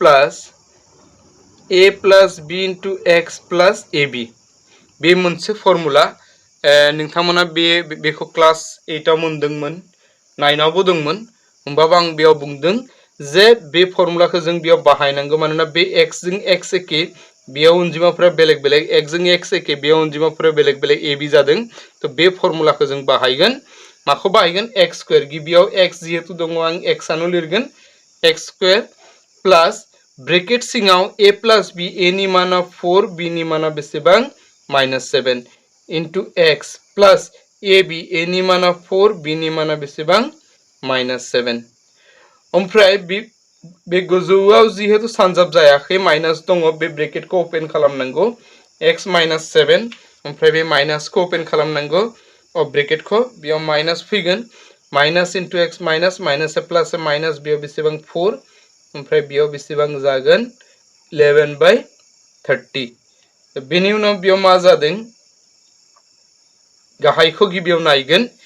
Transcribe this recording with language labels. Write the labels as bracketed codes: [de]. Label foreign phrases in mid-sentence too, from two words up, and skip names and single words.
[brx] a + b * x + ab बे मोनसे फर्मुला नोंथांमोना बेखौ क्लास 8 आव मोनदोंमोन 9 आवबो दंमोन होमबाबो आं बेयाव बुंदों जे बे फर्मुलाखौ जों बेयाव बाहायनांगौ मानोना बे x जों x एखे बेयाव अनजिमाफोरा बेलेग बेलेग x जों x एखे बेयाव अनजिमाफोरा बेलेग बेलेग ab जादों तो बे फर्मुलाखौ जों बाहायगोन माखौ बाहायगोन x² गिबियाव x जिहेतु दङ आं x आनो लिरगोन x² [en] plus bracket [brx] सिङाव a + b a नि माना 4 b नि माना बेसेबां [en] -7 into x plus ab [brx] a नि माना 4 b नि माना बेसेबां -7 ओमफ्राय बे गोजौआव जिहेतु सानजाब जायाखै माइनास दङ बे ब्रेकेटखौ ओपन खालामनांगौ x -7 ओमफ्राय बे माइनासखौ ओपन खालामनांगौ ब्रेकेटखौ बेयाव माइनास फैगोन [en] minus into x minus minus plus minus [brx] बेयाव बेसेबां 4 ओमफ्राय बेयाव बेसेबां जागोन 11/30 बेनि उनाव बेयाव मा जादों गाहायखौ गिबियाव नायगोन